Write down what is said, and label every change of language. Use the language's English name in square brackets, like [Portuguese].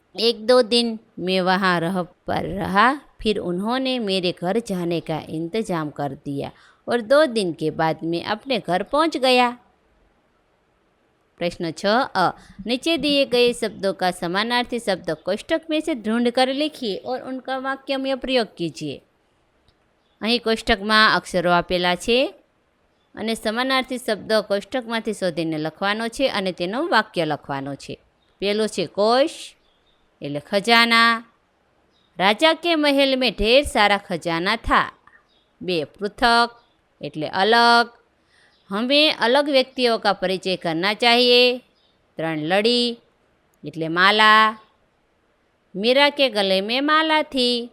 [Hindi] 1-2 दिन मैं वहाँ रहा। फिर उन्होंने मेरे घर जाने का इंतजाम कर दिया और 2 दिन के बाद मैं अपने घर पहुँच गया। प्रश्न 6 नीचे दिए गए शब्दों का समानार्थी शब्द कोष्टक में से ढूंढ कर लिखिए और उनका वाक्य में प्रयोग कीजिए। [Gujarati] અહીં કોષ્ટકમાં અક્ષરો આપેલા છે અને સમાનાર્થી શબ્દ કોષ્ટકમાંથી શોધીને લખવાનો છે અને તેનું વાક્ય લખવાનું છે। પહેલું છે કોશ એટલે ખજાના। [Hindi] राजा के महल में ढेर सारा खजाना था। 2 पृथक એટલે अलग, हमें अलग व्यक्तियों का परिचय करना चाहिए। 3 लड़ी એટલે माला, मीरा के गले में माला थी।